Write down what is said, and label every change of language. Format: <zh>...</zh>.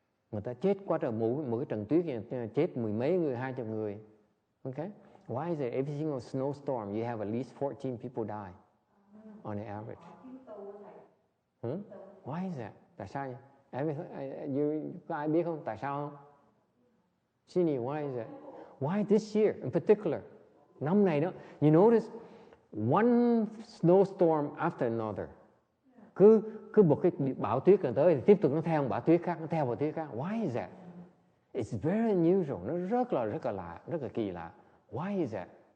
<vi>Người ta chết quá trời, mỗi cái trận tuyết này, chết mười mấy người, 200 người.</vi> <en>Okay? Why is it every single snowstorm you have at least 14 people die on the average? Why is that?</en> <vi>Tại sao vậy? Có ai biết không? Tại sao không? Sini,</vi> <en>why is that? Why this year in particular?</en> <vi>Năm này đó,</vi> <en>you notice one snowstorm after another.</en> <vi>Cứ một cái bão tuyết gần tới thì tiếp tục nó theo một bão tuyết khác, nó theo một tuyết khác.</vi> <en>Why is that? It's very unusual.</en> <vi>Nó rất là lạ, rất là kỳ lạ.</vi> <en>Why is that?</en>